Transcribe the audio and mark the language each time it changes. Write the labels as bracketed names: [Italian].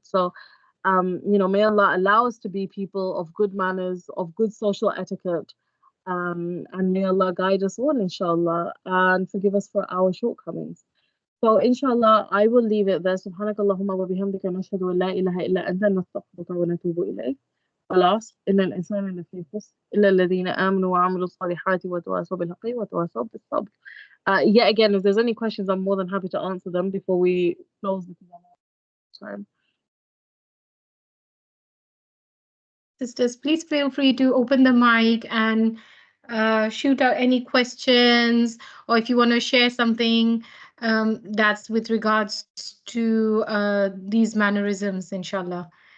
[English] So you know, may Allah allow us to be people of good manners, of good social etiquette, and may Allah guide us all, inshallah, and forgive us for our shortcomings. So, inshallah, I will leave it there. [Arabic] Subhanakallahumma wa bihamdika nashhadu an la ilaha illa anta nastaghfiruka wa natubu ilayk. خلاص إن الإنسان لفي خسر إلا الذين آمنوا وعملوا الصالحات وتواصوا بالحق وتواصوا بالصبر. [English] Yet again, if there's any questions, I'm more than happy to answer them before we close the time. Sisters, please feel free to open the mic and shoot out any questions, or if you want to share something that's with regards to these mannerisms, inshallah.